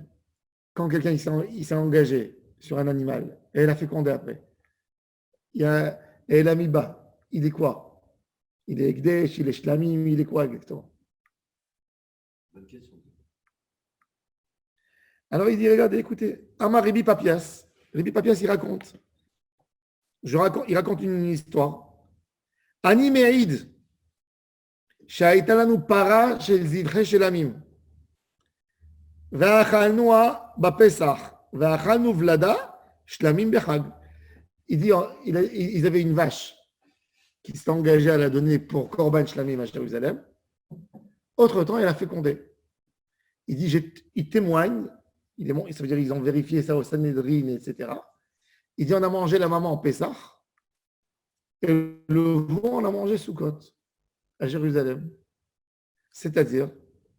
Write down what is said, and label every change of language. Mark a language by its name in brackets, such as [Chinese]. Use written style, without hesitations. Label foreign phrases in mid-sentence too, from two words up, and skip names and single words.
[French] Quand quelqu'un il s'est engagé sur un animal et elle a fécondé après, et elle a Miba, il est quoi? Il est Ekdesh, il est Shlamim, il est quoi exactement? Alors il dit, regardez, écoutez, [Hebrew] אמר רבי פפיאס. [French] Ribi Papias, il raconte. Il raconte une histoire. [Hebrew] אני מעיד, שהייתה לנו פרה של זבחי שלמים, ואכלנוה בפסח, ואכלנו ולדה שלמים בחג. [French] Il dit, ils avaient une vache qui s'est engagée à la donner pour [Hebrew] קרבן שלמים [French] à Jérusalem. Autre temps, elle a fécondé. Il dit, il témoigne, ça veut dire qu'ils ont vérifié ça au Sanhedrin, etc. Il dit, on a mangé la maman en Pessah, et le veau, on a mangé Sukkot, à Jérusalem.